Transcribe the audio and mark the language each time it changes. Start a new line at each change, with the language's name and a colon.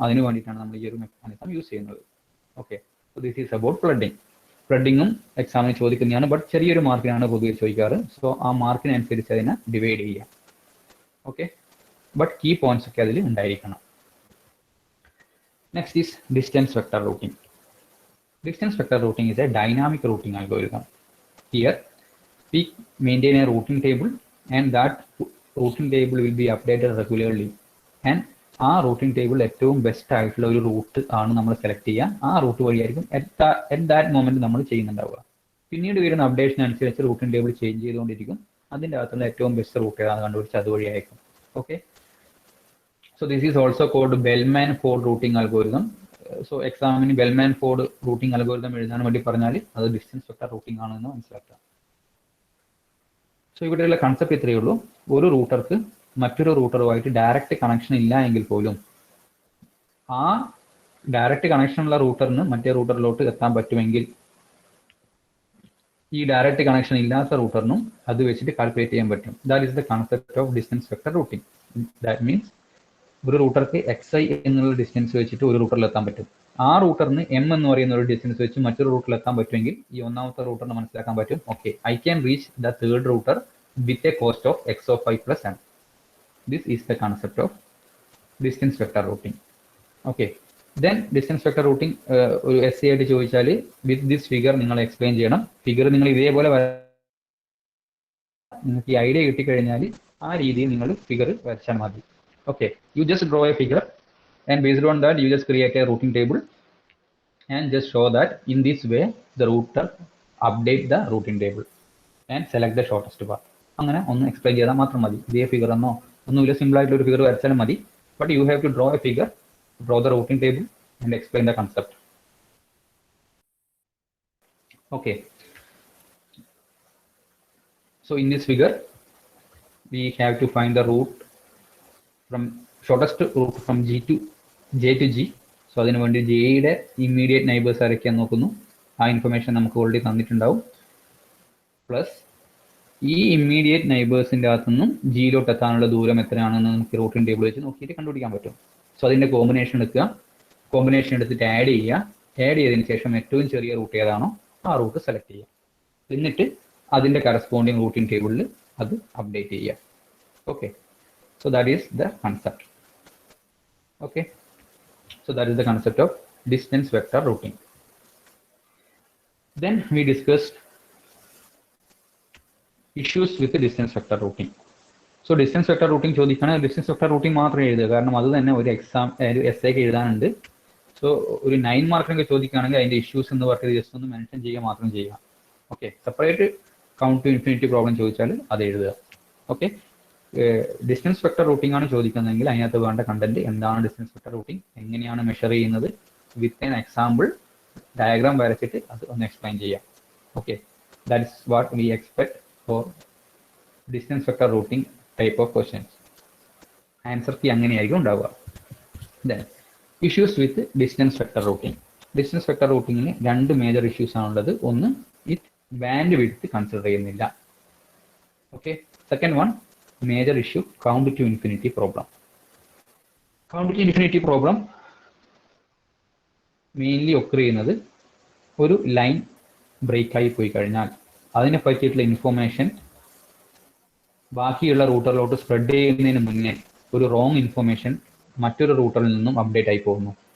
Malayalam: അതിന് വേണ്ടിയിട്ടാണ് നമ്മൾ ഈ ഒരു മെക്കാനിസം യൂസ് ചെയ്യുന്നത്.
English: Okay, so this is about flooding.
Malayalam: ഫ്ലഡിങ്ങും എക്സാമിന് ചോദിക്കുന്നതാണ്, ബട്ട് ചെറിയൊരു മാർക്കിനാണ് പൊതുവെ ചോദിക്കാറ്. സോ ആ മാർക്കിനനുസരിച്ച് അതിനെ ഡിവൈഡ് ചെയ്യാം. ഓക്കെ, ബട്ട് കീ പോയിന്റ്സ് ഒക്കെ അതിൽ ഉണ്ടായിരിക്കണം.
English: Next is distance vector routing. Distance vector routing is a dynamic routing algorithm. Here, we maintain a routing table and that routing table will be updated regularly.
Malayalam: And ആ routing table ഏറ്റവും best ആയിട്ടുള്ള ഒരു root ആണ് നമ്മൾ select ചെയ്യുക. ആ root വഴിയായിരിക്കും at that moment നമ്മൾ ചെയ്യുന്നുണ്ടാവുക. പിന്നീട് വരുന്ന അപ്ഡേഷൻ അനുസരിച്ച് റൂട്ടിംഗ് ടേബിൾ ചേഞ്ച് ചെയ്തുകൊണ്ടിരിക്കും. അതിൻ്റെ അകത്തുള്ള ഏറ്റവും ബെസ്റ്റ് റൂട്ട് ഏതാണെന്ന് കണ്ടുപിടിച്ച് അതുവഴിയായിരിക്കും.
English: Okay, so this is also called Bellman Ford routing algorithm.
Malayalam: So എക്സാമിന് ബെൽമാൻ ഫോർഡ് റൂട്ടിംഗ് അൽഗോരിതം എഴുതാൻ വേണ്ടി പറഞ്ഞാൽ അത് ഡിസ്റ്റൻസ് വെക്ടർ റൂട്ടിംഗ് ആണെന്ന് മനസ്സിലാക്കുക. സോ ഇവിടെയുള്ള കൺസെപ്റ്റ് ഇത്രയേ ഉള്ളൂ. ഒരു റൂട്ടർക്ക് മറ്റൊരു റൂട്ടറുമായിട്ട് ഡയറക്റ്റ് കണക്ഷൻ ഇല്ല എങ്കിൽ പോലും ആ ഡയറക്റ്റ് കണക്ഷൻ ഉള്ള റൂട്ടറിന് മറ്റേ റൂട്ടറിലോട്ട് എത്താൻ പറ്റുമെങ്കിൽ ഈ ഡയറക്റ്റ് കണക്ഷൻ ഇല്ലാത്ത റൂട്ടറിനും അത് വെച്ചിട്ട് കാൽക്കുലേറ്റ് ചെയ്യാൻ പറ്റും.
English: That is the concept of distance vector routing.
Malayalam: That means ഒരു റൂട്ടർക്ക് XI എന്നുള്ള ഡിസ്റ്റൻസ് വെച്ചിട്ട് ഒരു റൂട്ടറിൽ എത്താൻ പറ്റും. ആ റൂട്ടറിന് M എന്ന് പറയുന്ന ഒരു ഡിസ്റ്റൻസ് വെച്ച് മറ്റൊരു റൂട്ടറിൽ എത്താൻ പറ്റുമെങ്കിൽ ഈ ഒന്നാമത്തെ റൂട്ടറിന് മനസ്സിലാക്കാൻ പറ്റും,
English: Okay I can reach the third router with a cost of X of I plus M. This is the concept of distance vector routing.
Malayalam: Okay, then distance vector routing ഒരു essay ആയിട്ട് ചോദിച്ചാൽ വിത്ത് ദിസ് ഫിഗർ നിങ്ങൾ explain ചെയ്യണം. Figure നിങ്ങൾ ഇതേപോലെ നിങ്ങൾക്ക് ഈ idea കിട്ടിക്കഴിഞ്ഞാൽ ആ രീതിയിൽ നിങ്ങൾ ഫിഗർ വരച്ചാൽ മതി.
English: Okay, you just draw a figure and based on that you just create a routing table and just show that in this way the router update the routing table and select the shortest path.
Malayalam: അങ്ങനെ ഒന്ന് explain ചെയ്താൽ മാത്രം മതി. ഇതേ figure എന്നോ ഒന്നുമില്ല, simple ആയിട്ടുള്ള ഒരു ഫിഗർ വരച്ചാലും മതി.
English: But you have to draw a figure, draw the routing table and explain the concept. Okay, so in this figure we have to find the route from shortest route from J to G.
Malayalam: So അതിന് വേണ്ടി ജെയുടെ immediate neighbours ആരൊക്കെയാന്ന് നോക്കുന്നു. ആ information നമുക്ക് already തന്നിട്ടുണ്ടാവും. Plus ഈ immediate നൈബേഴ്സിൻ്റെ അകത്തുനിന്നും ജിയിലോട്ട് എത്താനുള്ള ദൂരം എത്രയാണെന്ന് നമുക്ക് റൂട്ടിംഗ് ടേബിൾ വെച്ച് നോക്കിയിട്ട് കണ്ടുപിടിക്കാൻ പറ്റും. സോ അതിൻ്റെ കോമ്പിനേഷൻ എടുക്കുക, കോമ്പിനേഷൻ എടുത്തിട്ട് ആഡ് ചെയ്യുക. ആഡ് ചെയ്തതിന് ശേഷം ഏറ്റവും ചെറിയ റൂട്ട് ഏതാണോ ആ റൂട്ട് സെലക്ട് ചെയ്യുക. എന്നിട്ട് അതിൻ്റെ കറസ്പോണ്ടിങ് റൂട്ടിംഗ് ടേബിളിൽ അത് അപ്ഡേറ്റ് ചെയ്യുക.
English: Okay, so that is the concept. Okay, so that is the concept of distance vector routing. Then we discussed issues with the distance vector routing.
Malayalam: So distance vector routing ചോദിക്കുകയാണെങ്കിൽ distance vector routing മാത്രമേ എഴുതുക, കാരണം അത് തന്നെ ഒരു exam ഒരു essay ഒക്കെ എഴുതാനുണ്ട്. So ഒരു 9 മാർക്കിനൊക്കെ ചോദിക്കുകയാണെങ്കിൽ അതിൻ്റെ ഇഷ്യൂസ് എന്ന് പറഞ്ഞത് ജസ്റ്റ് ഒന്ന് മെൻഷൻ ചെയ്യുക മാത്രം ചെയ്യുക. Okay, separate count to infinity problem ചോദിച്ചാൽ അത് എഴുതുക. ഓക്കെ, ഡിസ്റ്റൻസ് വെക്ടർ റൂട്ടിംഗ് ആണ് ചോദിക്കുന്നതെങ്കിൽ അതിനകത്ത് വേണ്ട കണ്ടന്റ് എന്താണ് ഡിസ്റ്റൻസ് വെക്ടർ റൂട്ടിംഗ്, എങ്ങനെയാണ് മെഷർ ചെയ്യുന്നത്, വിത്ത് ആൻ എക്സാമ്പിൾ ഡയഗ്രാം വരച്ചിട്ട് അത് ഒന്ന് എക്സ്പ്ലെയിൻ ചെയ്യാം.
English: Okay, that is what we expect for distance vector routing type of questions.
Malayalam: Answer key അങ്ങനെയായിരിക്കും ഉണ്ടാവുക.
English: Then issues with distance vector routing.
Malayalam: Distance vector റൂട്ടിങ്ങിന് രണ്ട് major issues ആണുള്ളത്. ഒന്ന്, ഇറ്റ് ബാൻഡ് വിഡ്ത്ത് കൺസിഡർ ചെയ്യുന്നില്ല.
English: Okay. Second one, major issue, count to infinity problem.
Malayalam: Count to infinity problem mainly occur ചെയ്യുന്നത് ഒരു line break ആയി പോയി കഴിഞ്ഞാൽ അതിനെ പറ്റിയിട്ടുള്ള ഇൻഫോർമേഷൻ ബാക്കിയുള്ള റൂട്ടറിലോട്ട് സ്പ്രെഡ് ചെയ്യുന്നതിന് മുന്നേ ഒരു റോങ് ഇൻഫോർമേഷൻ മറ്റൊരു റൂട്ടറിൽ നിന്നും അപ്ഡേറ്റ് ആയി പോകുന്നു.